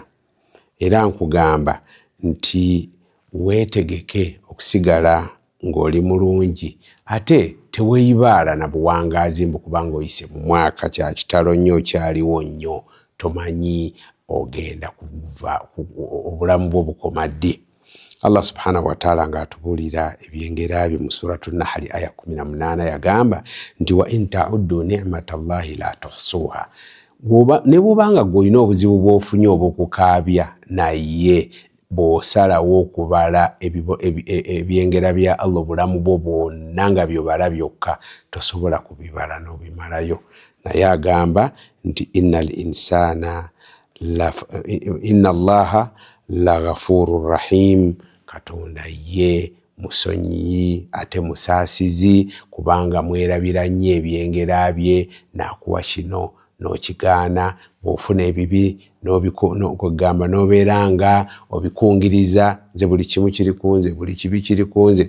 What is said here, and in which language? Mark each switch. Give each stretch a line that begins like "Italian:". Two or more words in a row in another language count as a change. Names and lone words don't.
Ganda: Era nkugamba nti weetegeke okusigala ng'oli mulungi ate teweeyibaala na buwangaazi mbu kubanga oyise mu mwaka kya kitalo nnyo okyaliwo nnyo tomanyi ogenda kuva obulamu bwo bukoma ddi.
Arabic: الله سبحانه وتعالى
Ganda: ng'atubuulira ebyengera bye mu suratu Nahli aya 18 yagamba nti
Arabic: وإن تعدوا نعمة الله لا تحصوها.
Ganda: Ne bw'obanga gw'olina obuzibu bw'ofunye obw'okukaabya naye bw'osalawo okubala ebyengera bya Allah obulamu bwo bwonna nga byobala byokka tosobola kubibala n'obimalayo. Naye agamba nti
Arabic: إن الله لغفور رحيم,
Ganda: Katonda ye musonyiyi ate musaasizi, kubanga mwerabira nnyo ebyengera bye n'akuwa kino n'okigaana. Bw'ofuna ebibi n'okugamba n'obeera nga obikungiriza, nze buli kimu kiri kunze, buli kibi kiri kunze.